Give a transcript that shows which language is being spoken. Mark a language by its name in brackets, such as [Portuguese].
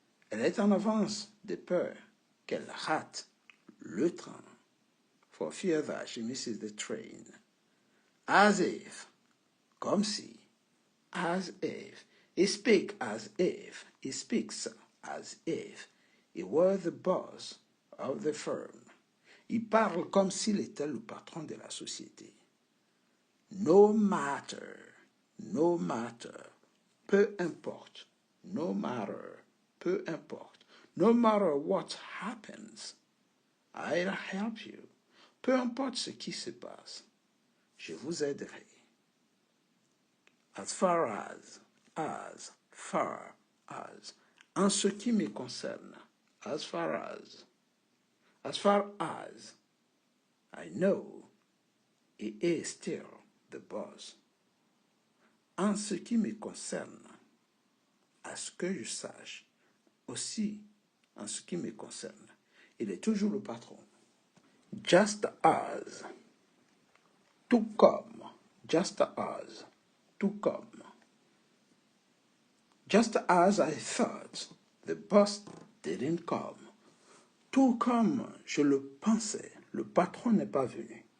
[French] Elle est en avance de peur qu'elle rate le train. [English] For fear that she misses the train. As if, [French] comme si, [English] as if, he speaks as if he were the boss of the firm. [French] Il parle comme s'il était le patron de la société. [English] No matter, no matter, [French] peu importe, [English] no matter, peu importe, no matter what happens, I'll help you. [French] Peu importe ce qui se passe, je vous aiderai. [English] As far as, [French] en ce qui me concerne, [English] as far as, I know he is still the boss. [French] En ce qui me concerne, à ce que je sache, aussi en ce qui me concerne, il est toujours le patron. [English] Just as, [French] tout comme, [English] just as, tout comme. Just as I thought, the boss didn't come. [French] Tout comme je le pensais, le patron n'est pas venu.